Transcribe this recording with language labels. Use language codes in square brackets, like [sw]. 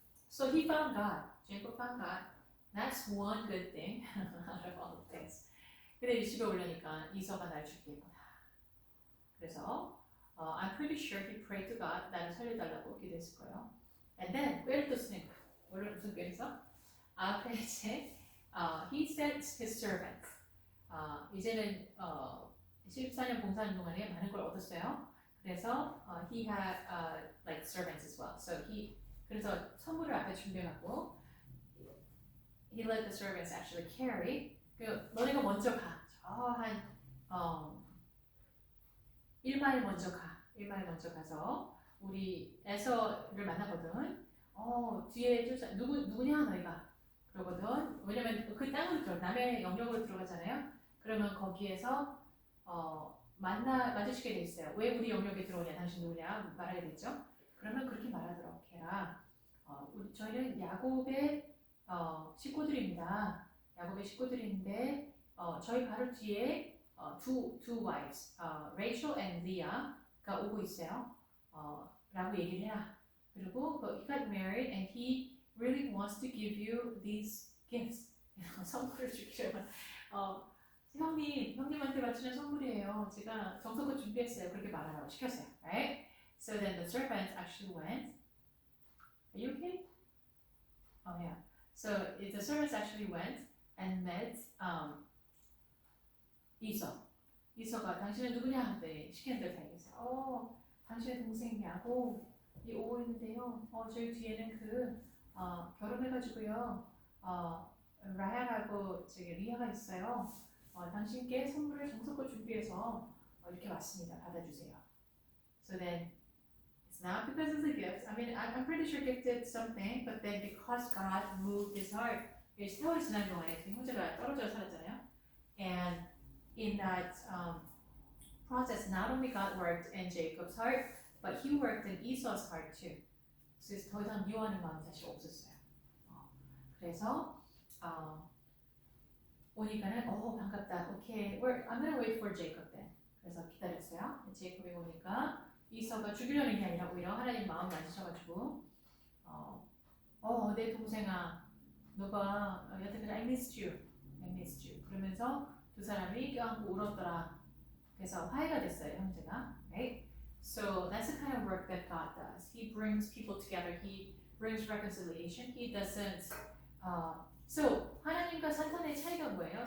[en] So he found God. Jacob found God. That's one good thing out of all the things. [ko] 근데 이 집에 올려니까 이서가 날 죽이겠구나. 그래서 [en] I'm pretty sure he prayed to God [ko] 나를 살려달라고 기도했을 거예요. [en] And then [ko] 꾀를 또 쓰는 거예요. 원래 무슨 꾀를 써? 앞에 이제 [en] he sent his servants. [ko] 이제는 14년 봉사하는 동안에 많은 걸 얻었어요. 그래서 [en] he had like servants as well. So [ko] 그래서 선물을 앞에 준비해갖고 [en] he let the servants actually carry. [ko] 너네가 먼저 가. 한 1마일 먼저 가. 1마일 먼저 가서 우리 에서를 만나거든. 뒤에 쫓아 누구냐 너희가 그러거든. 왜냐면 그 땅으로 남의 영역으로 들어가잖아요. 그러면 거기에서 마주치게 돼 있어요. 왜 우리 영역에 들어오냐? 당신 누구냐? 말하게 됐죠. 그러면 그렇게 말하도록 해라. 저희는 야곱의 식구들입니다. 야곱의 식구들인데 저희 바로 뒤에 [en] two wives, [ko] Rachel and Leah가 오고 있어요. 라고 얘기를 해라. [en] 그리고 he got married and he really wants to give you these gifts. [ko] 선물을 주기로 형님한테 바치는 선물이에요. 제가 정성껏 준비했어요. 그렇게 말하라고 시켰어요. [en] Right? So then the servants actually went. Are you okay? Oh yeah. So the servants actually went and met 이서. [ko] 이서가 당신은 누구냐? 네, 시키는 대로 다 얘기했어요. 당신의 동생이야. 이 오고 있는데요. 저희 뒤에는 결혼해가지고요. 라헬하고 저기 리아가 있어요. 당신께 선물을 정성껏 준비해서 이렇게 왔습니다. 받아주세요. [en] So then it's not because of the gifts. I mean, I'm pretty sure gift did something, but then because God moved his heart, [ko] 세월이 지난 동안에 그 형제가 떨어져 살았잖아요. [en] And in that process, not only God worked in Jacob's heart, but he worked in Esau's heart too. [ko] 그래서 더 이상 미워하는 마음이 사실 없었어요. 그래서 오니까는 반갑다. [en] 오케이, I'm gonna wait for Jacob then. [ko] 그래서 기다렸어요. 제이콥이 오니까 이서가 죽이려는 게 아니라 오히려 하나님 마음 만지셔가지고 내 동생아, 너가 여태까지 [en] I missed you. [ko] 그러면서 두 사람이 껴안고 울었더라. 그래서 화해가 됐어요, 형제가. [en] Right? So that's the kind of work that God does. He brings people together. He brings reconciliation. He doesn't. [ko] So 하나님과 사탄의 차이가 뭐예요?